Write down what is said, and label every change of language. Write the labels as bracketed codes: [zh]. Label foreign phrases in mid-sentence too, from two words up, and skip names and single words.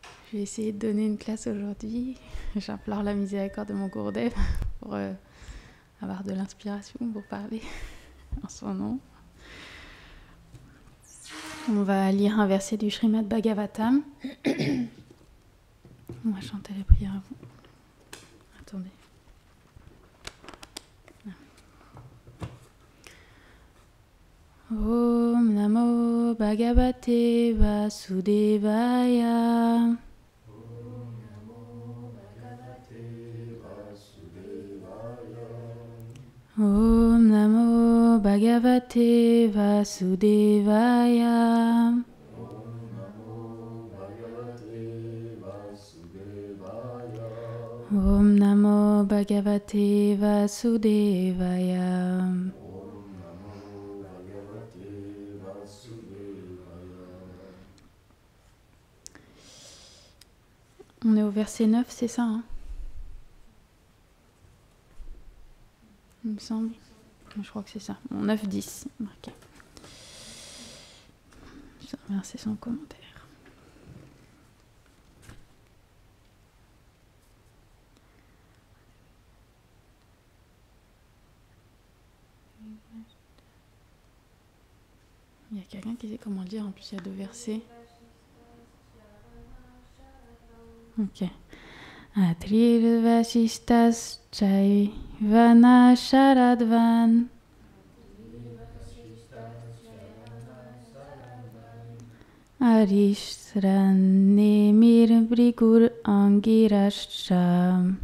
[fr] Je vais essayer de donner une classe aujourd'hui. J'implore la miséricorde de mon Gurudev pour avoir de l'inspiration pour parler en son nom. On va lire un verset du Srimad Bhagavatam. On va chanter les prières avant. Attendez. [sa] Om Namo Bhagavate Vasudevaya. Om Namo Bhagavate Vasudevaya. Om Namo Bhagavate Vasudevaya. [fr] On est au verset 9, c'est ça, hein? Il me semble. Je crois que c'est ça. Bon, 9-10, marqué. Je vais remercier son commentaire. Il y a quelqu'un qui sait comment dire, en plus il y a 2 versets. Ok. [sa] Atril Vasistas Chaivana Sharadvan Arishranemir Brigur Angirascha